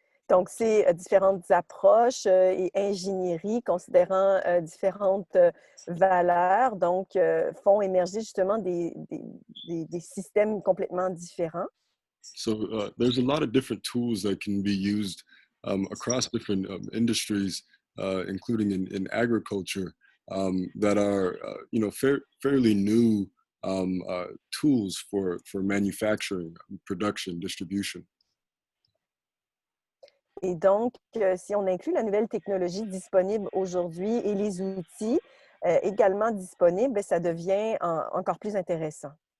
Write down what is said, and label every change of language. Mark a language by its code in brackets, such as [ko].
[fr] Donc, c'est différentes approches et ingénierie considérant différentes valeurs, donc font émerger justement des systèmes complètement différents. [en] So there's a lot of different tools that can be used across different industries, including in agriculture, that are fairly new tools for manufacturing, production, distribution. [fr] Et donc, si on inclut la nouvelle technologie disponible aujourd'hui et les outils également disponibles, ça devient encore plus intéressant.